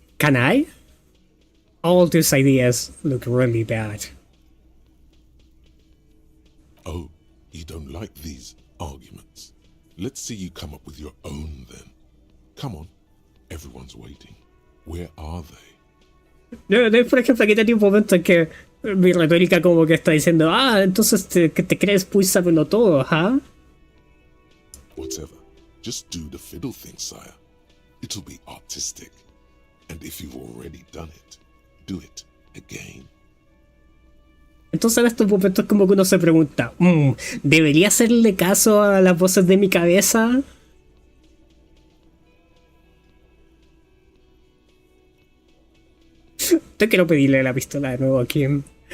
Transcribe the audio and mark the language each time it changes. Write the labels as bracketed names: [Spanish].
[English] Can I? All these ideas look really bad. Oh, you don't like these arguments? Let's see you come up with your own then. Come on, everyone's waiting. Where are they? [Spanish] No, por ejemplo, aquí tenía un momento en que mi retórica como que está diciendo, entonces que te crees muy sabelo todo, ¿ah? [English] Whatever. Just do the fiddle thing, sire. It'll be artistic. And if you've already done it, do it again. [Spanish] Entonces en estos momentos como que uno se pregunta, ¿debería hacerle caso a las voces de mi cabeza? Te quiero pedirle la pistola de nuevo a Kim.